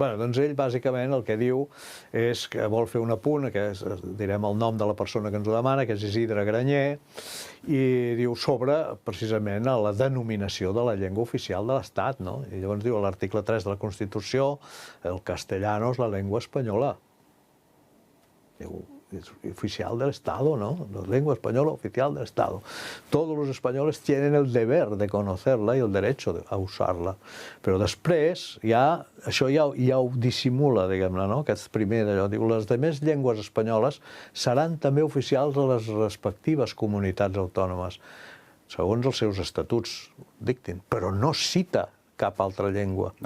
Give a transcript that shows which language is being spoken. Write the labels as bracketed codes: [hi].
[ca] Bé, doncs ell, bàsicament, el que diu és que vol fer un apunt, que direm el nom de la persona que ens ho demana, que és Isidre Granyer, i diu sobre, precisament, la denominació de la llengua oficial de l'Estat, no? I llavors diu, a l'article 3 de la Constitució, [es] el castellano es la lengua espanyola. Diu, es oficial del Estado, ¿no? La lengua española oficial del Estado. Todos los españoles tienen el deber de conocerla y el derecho a usarla. [ca] Però després, això ja ho dissimula, diguem-ne, no? Aquest primer d'allò. Diu, les demés llengües espanyoles seran també oficials a les respectives comunitats autònomes, segons els seus estatuts dictin, però no cita cap altra llengua.